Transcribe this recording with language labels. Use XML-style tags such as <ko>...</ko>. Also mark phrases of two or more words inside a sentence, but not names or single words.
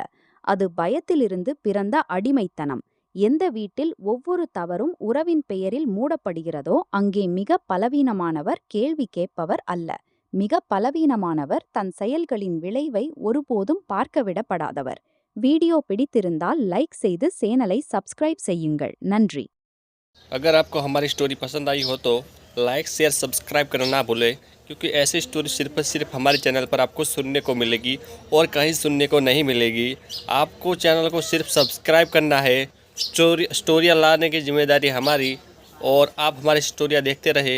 <ta>அது பயத்திலிருந்து பிறந்த அடிமைத்தனம். எந்த வீட்டில் ஒவ்வொரு தவறும் உறவின் பெயரில் மூடப்படுகிறதோ அங்கே மிக பலவீனமானவர் கேள்வி கேட்பவர் அல்ல. மிக பலவீனமானவர் தன் செயல்களின் விளைவை ஒருபோதும் பார்க்கவிடப்படாதவர். வீடியோ பிடித்திருந்தால் லைக் செய்து சேனலை சப்ஸ்கிரைப் செய்யுங்கள். நன்றி.</ta> <hi>अगर आपको हमारी स्टोरी पसंद आई हो तो लाइक, शेयर, सब्सक्राइब करना ना भूलें, क्योंकि ऐसी स्टोरी सिर्फ और सिर्फ हमारे चैनल पर आपको सुनने को मिलेगी और कहीं सुनने को नहीं मिलेगी। आपको चैनल को सिर्फ सब्सक्राइब करना है। स्टोरियाँ लाने की जिम्मेदारी हमारी, और आप हमारी स्टोरियाँ देखते रहे।</hi>